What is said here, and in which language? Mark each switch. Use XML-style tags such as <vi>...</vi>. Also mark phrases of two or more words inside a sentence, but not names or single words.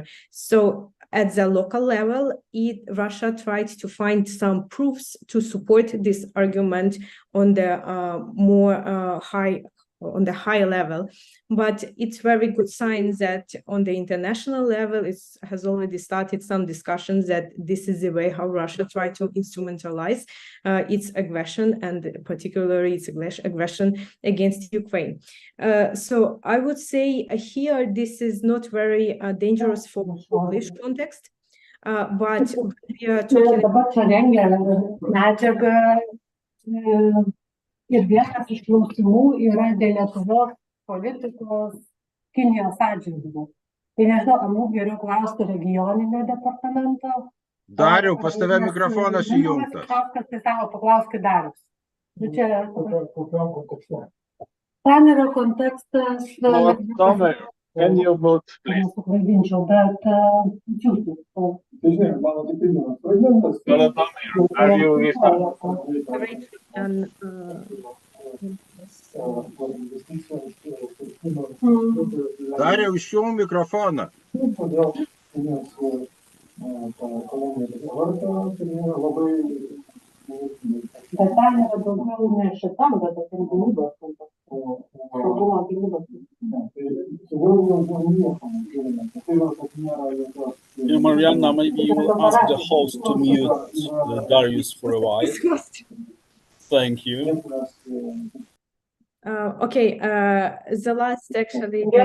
<en>So at the local level, Russia tried to find some proofs to support this argument on the high level, but it's very good sign that on the international level it has already started some discussions that this is the way how Russia tried to instrumentalize its aggression, and particularly its aggression against Ukraine. So I would say here this is not very dangerous for Polish context, but we are talking</en> <lt>Ir vienas iš klausimų yra dėl Lietuvos politikos Kinijos atžvilgiu. Tai nežinau, ar mums geriau klausti regioninio departamento. Dariau, pas tave mikrofonas įjungtas. Tai savo paklauskit Darius. Ten yra kontekstas.</lt> <en>Can you vote, please?</en> <lt>Nesuklaidinčiau, bet</lt> <en>Are you</en> <lt>Dariau, išjung mikrofoną. Bet ten yra daugiau ne šitam, bet apie gynybos saugumo gynybos.</lt> <en>Yeah, Marianna, maybe you will ask the host to mute Darius for a while. Thank you. Okay, the last actually.</en>